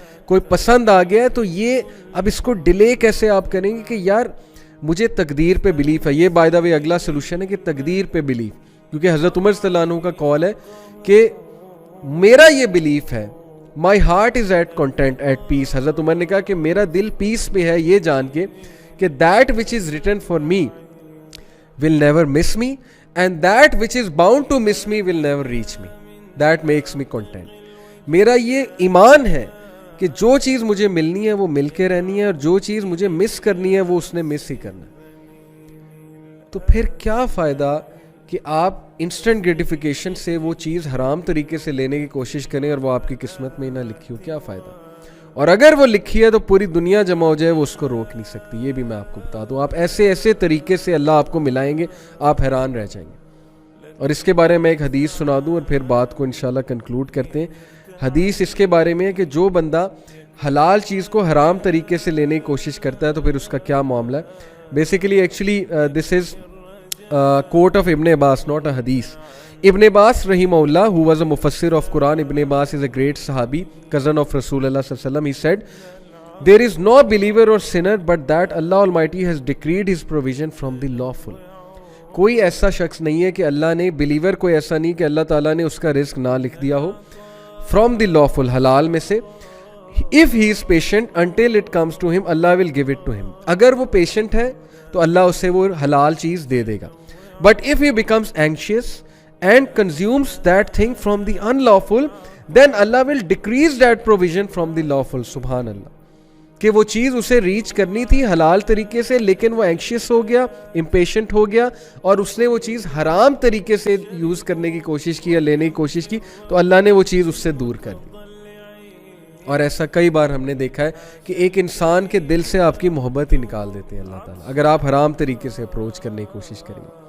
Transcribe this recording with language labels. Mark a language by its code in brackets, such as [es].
[ur] کوئی پسند آ گیا ہے تو یہ اب اس کو ڈیلے کیسے آپ کریں گے کہ یار مجھے تقدیر پہ بلیف ہے. یہ بائی دا وے اگلا سلوشن ہے کہ تقدیر پہ بلیف, کیونکہ حضرت عمر صلی اللہ عنہ کا قول ہے کہ میرا یہ بلیف ہے, [en] My heart is at content at peace. [ur] حضرت عمر نے کہا کہ میرا دل پیس پہ ہے یہ جان کے کہ [en] That which is written for me will never miss me, and that which is bound to miss me will never reach me. That makes me content. [ur] میرا یہ ایمان ہے کہ جو چیز مجھے ملنی ہے وہ مل کے رہنی ہے، اور جو چیز مجھے مس کرنی ہے وہ اس نے مس ہی کرنا ہے. تو پھر کیا فائدہ کہ آپ انسٹنٹ گریٹیفیکیشن سے وہ چیز حرام طریقے سے لینے کی کوشش کریں اور وہ آپ کی قسمت میں ہی نہ لکھی ہو. کیا فائدہ؟ اور اگر وہ لکھی ہے تو پوری دنیا جمع ہو جائے وہ اس کو روک نہیں سکتی. یہ بھی میں آپ کو بتا دوں. آپ ایسے ایسے طریقے سے اللہ آپ کو ملائیں گے، آپ حیران رہ جائیں گے. اور اس کے بارے میں ایک حدیث سنا دوں اور پھر بات کو انشاءاللہ کنکلوڈ کرتے ہیں. حدیث اس کے بارے میں ہے کہ جو بندہ حلال چیز کو حرام طریقے سے لینے کی کوشش کرتا ہے تو پھر اس کا کیا معاملہ ہے. [en] Basically actually this is quote of Ibn Abbas, not a hadith. Ibn Abbas rahimahullah, who was a mufassir of Quran, Ibn Abbas is a great sahabi, cousin of Rasulullah sallallahu alaihi wasallam. He said, there is no believer or sinner but that Allah Almighty has decreed his provision from the lawful. [ur] کوئی ایسا شخص نہیں ہے کہ اللہ نے believer کوئی ایسا نہیں کہ اللہ تعالیٰ نے اس کا رزق نہ لکھ دیا ہو. [en] from the lawful, [ur] حلال میں سے. [en] if he is patient until it comes to him, Allah will give it to him. [ur] اگر وہ پیشنٹ ہے تو اللہ اسے وہ حلال چیز دے دے گا. [en] But if he becomes anxious and consumes that thing from the unlawful, then Allah will decrease that provision from the lawful. [ur] سبحان اللہ. کہ وہ چیز اسے ریچ کرنی تھی حلال طریقے سے، لیکن وہ اینکشیس ہو گیا، امپیشنٹ ہو گیا، اور اس نے وہ چیز حرام طریقے سے یوز کرنے کی کوشش کی یا لینے کی کوشش کی، تو اللہ نے وہ چیز اس سے دور کر دی. اور ایسا کئی بار ہم نے دیکھا ہے کہ ایک انسان کے دل سے آپ کی محبت ہی نکال دیتے ہیں اللہ تعالیٰ اگر آپ حرام طریقے سے اپروچ کرنے کی کوشش کریں.